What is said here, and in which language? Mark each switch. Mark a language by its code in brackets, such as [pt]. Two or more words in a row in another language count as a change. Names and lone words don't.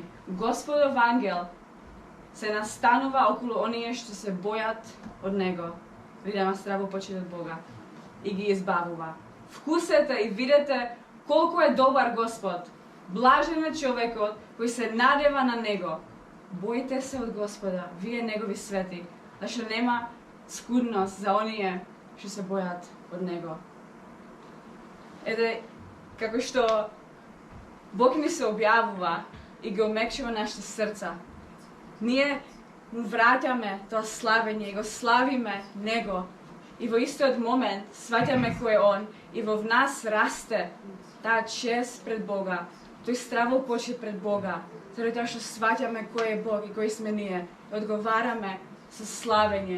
[mk] Господов ангел се настанува околу оние што се бојат од него, видимо здраво почит од Бога, и ги избавува. Вкусете и видете колку е добар Господ. Блажен е човекот кој се надева на него. Бојте се од Господа, вие негови свети, зашто нема скудност за оние što se bojat od Него. Како што Бог ни се објавува и го омекшува нашите срца, ние му враќаме тоа славење и го славиме Него. И во истиот момент сваќаме кој е Он и во нас расте таа чест пред Бога, тој стравол почит пред Бога, заради тоа што сваќаме кој е Бог и кој сме ние, и одговараме со славење.